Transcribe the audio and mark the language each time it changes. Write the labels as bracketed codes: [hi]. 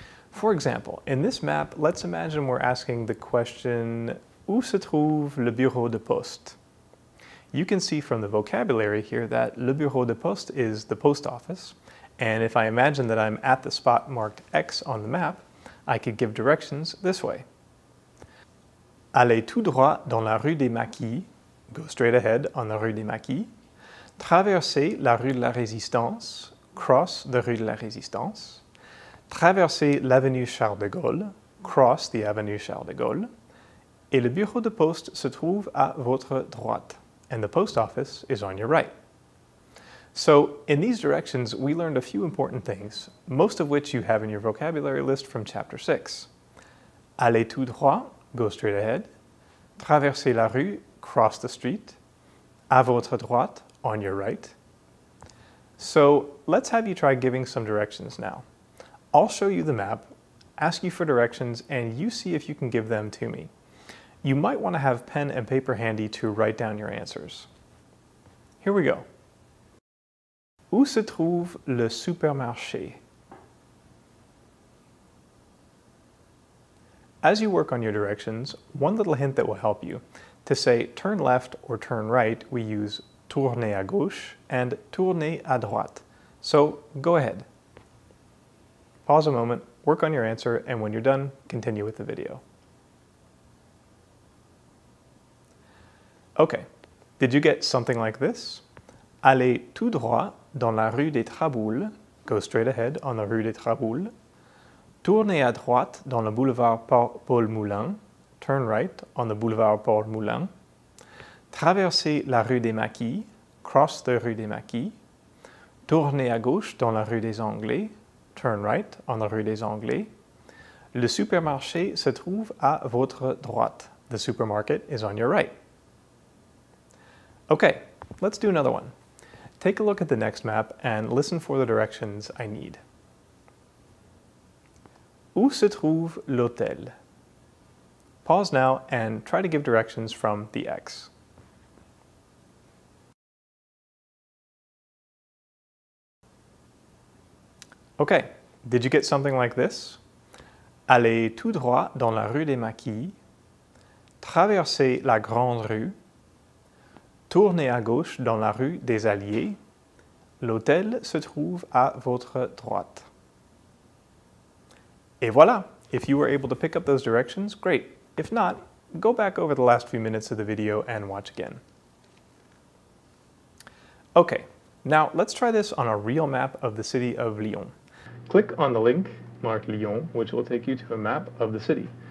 [en] For example, in this map, let's imagine we're asking the question [fr] où se trouve le bureau de poste? [en] You can see from the vocabulary here that [fr] le bureau de poste [en] is the post office, and if I imagine that I'm at the spot marked X on the map, I could give directions this way. [fr] Allez tout droit dans la rue des Maquis, [en] go straight ahead on the rue des Maquis, [fr] traversez la rue de la Résistance, [en] cross the rue de la Résistance, [fr] traversez l'avenue Charles de Gaulle, [en] cross the avenue Charles de Gaulle, [fr] et le bureau de poste se trouve à votre droite, [en] and the post office is on your right. So in these directions, we learned a few important things, most of which you have in your vocabulary list from Chapter 6. [fr] Allez tout droit, [en] go straight ahead. [fr] Traversez la rue, [en] cross the street. [fr] À votre droite, [en] on your right. So let's have you try giving some directions now. I'll show you the map, ask you for directions, and you see if you can give them to me. You might want to have pen and paper handy to write down your answers. Here we go. [fr] Où se trouve le supermarché? [en] As you work on your directions, one little hint that will help you. To say turn left or turn right, we use [fr] tourner à gauche [en] and [fr] tourner à droite. [en] So go ahead. Pause a moment, work on your answer, and when you're done, continue with the video. Okay, did you get something like this? [fr] Allez tout droit dans la rue des Traboules, [en] go straight ahead on the rue des Traboules. [fr] Tournez à droite dans le boulevard Paul Moulin, [en] turn right on the boulevard Paul Moulin. [fr] Traversez la rue des Maquis, [en] cross the rue des Maquis. [fr] Tournez à gauche dans la rue des Anglais, [en] turn right on the rue des Anglais. [fr] Le supermarché se trouve à votre droite. [en] The supermarket is on your right. Okay, let's do another one. Take a look at the next map and listen for the directions I need. [fr] Où se trouve l'hôtel? [en] Pause now and try to give directions from the X. Okay, did you get something like this? [fr] Allez tout droit dans la rue des Maquis, traversez la grande rue, tournez à gauche dans la rue des Alliés. L'hôtel se trouve à votre droite. Et voilà! [en] If you were able to pick up those directions, great. If not, go back over the last few minutes of the video and watch again. Okay, now let's try this on a real map of the city of Lyon. Click on the link marked Lyon, which will take you to a map of the city.